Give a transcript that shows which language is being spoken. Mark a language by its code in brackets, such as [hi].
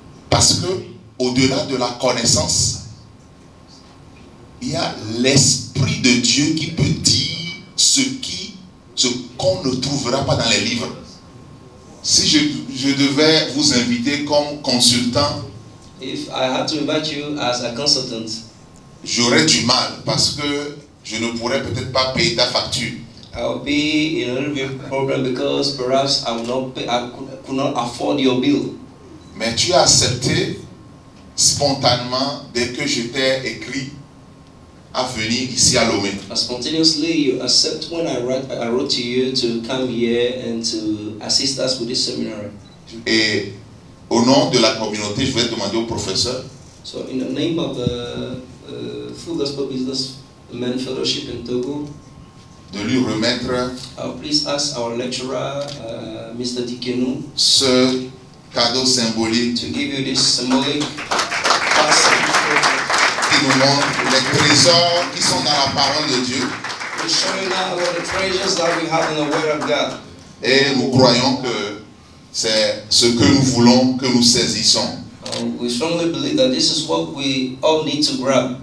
[fr] Parce que, au-delà de la connaissance, il y a l'Esprit de Dieu qui peut dire ce qu'on ne trouvera pas dans les livres. Si je devais vous inviter comme consultant, [en] if I had to invite you as a consultant, [fr] j'aurais du mal parce que je ne pourrais peut-être pas payer ta facture. [en] I'll be in a little bit problem because perhaps I could not afford your bill. [fr] Mais tu as accepté spontanément dès que je t'ai écrit à venir ici à Lomé. [en] Spontaneously, you accept when I wrote to you to come here and to assist us with this seminar. [fr] Et au nom de la communauté, je vais demander au professeur. [en] So, in the name of the Full Gospel Businessmen Fellowship in Togo, [fr] de lui remettre [en] Please ask our lecturer, Mr. Dikenu, [fr] ce cadeau symbolique [en] to give you this symbolic [fr] qui nous montre les trésors qui sont dans la parole de Dieu. [en] to show you now what the treasures that we have in the Word of God. [fr] Et nous croyons que c'est ce que nous voulons que nous saisissons. [en] We strongly believe that this is what we all need to grab.